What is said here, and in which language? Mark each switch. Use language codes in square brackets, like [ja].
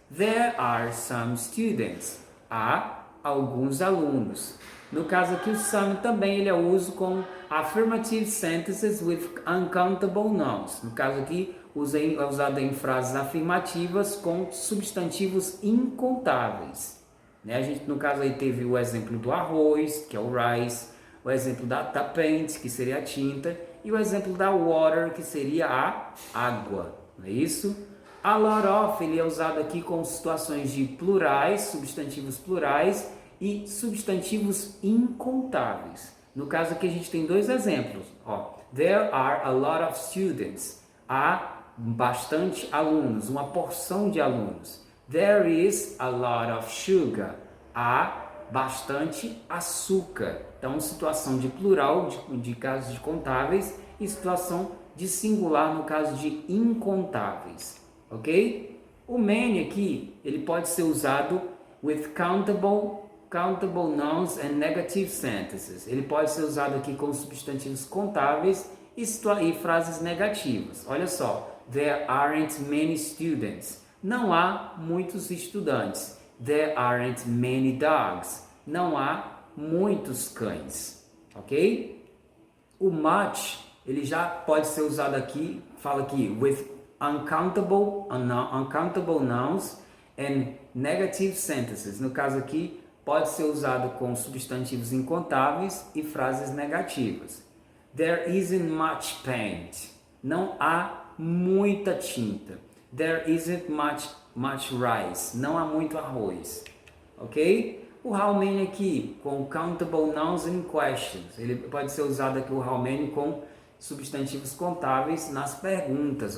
[en] There are some students. [pt] Há alguns alunos. No caso aqui, o some também ele é uso com [en] affirmative sentences with uncountable nouns. [pt] No caso aqui, é usado em frases afirmativas com substantivos incontáveis. Né? A gente, no caso aí, teve o exemplo do arroz, que é o rice, o exemplo da paint, que seria a tinta, e o exemplo da water, que seria a água. Não é isso? A lot of, ele é usado aqui com situações de plurais, substantivos plurais, e substantivos incontáveis. No caso aqui a gente tem dois exemplos. [en] Ó, there are a lot of students. [pt] Há bastante alunos, uma porção de alunos. [en] There is a lot of sugar. [pt] Há bastante açúcar. Então, situação de plural, de casos de contáveis, e situação de singular no caso de incontáveis. Ok? O many aqui, ele pode ser usado [en] with countable nouns and negative sentences. [pt] Ele pode ser usado aqui com substantivos contáveis e frases negativas. Olha só, [en] there aren't many students. [pt] Não há muitos estudantes. [en] There aren't many dogs. [pt] Não há muitos cães. Ok? O much, ele já pode ser usado aqui, fala aqui, [en] with uncountable nouns and negative sentences. [pt] No caso aqui, pode ser usado com substantivos incontáveis e frases negativas. [en] There isn't much paint. [pt] Não há muita tinta. [en] There isn't much rice. [pt] Não há muito arroz. Ok? O how many aqui, com [en] countable nouns and questions. [pt] Ele pode ser usado aqui, o how many, com substantivos contáveis nas perguntas.